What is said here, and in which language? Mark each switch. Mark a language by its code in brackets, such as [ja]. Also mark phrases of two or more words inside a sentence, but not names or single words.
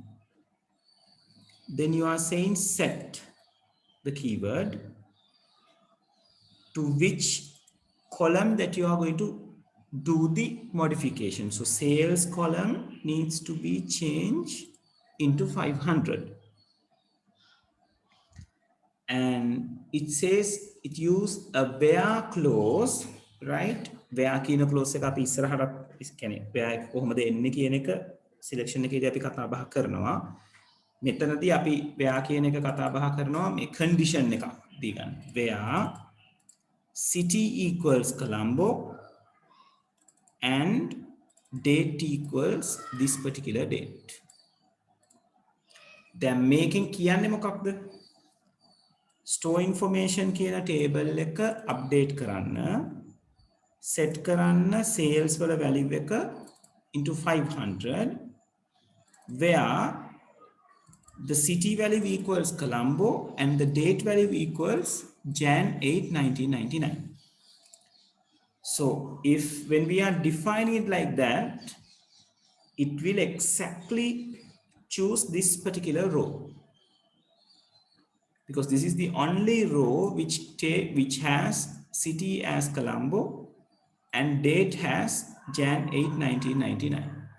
[en] Then you are saying set, the keyword, to which column that you are going to do the modification. So sales column needs to be changed into 500. And it says it use a where clause, right? [si] Where කියන clause එක අපි ඉස්සරහට කියන්නේ where එක කොහොමද එන්නේ කියන එක selection එකේදී අපි කතා බහ කරනවා. මෙතනදී අපි where කියන එක කතා බහ කරනවා මේ condition එකක් දී ගන්න. [en] where city equals Colombo and date equals this particular date. [si] දැන් මේකෙන් කියන්නේ මොකක්ද? [en] store information [si] කියන table එක update කරන්න set කරන්න sales වල value එක [en] into 500 where the city value equals Colombo and the date value equals Jan 8 1999. So if when we are defining it like that, it will exactly choose this particular row, because this is the only row which has city as Colombo and date has Jan 8 1999.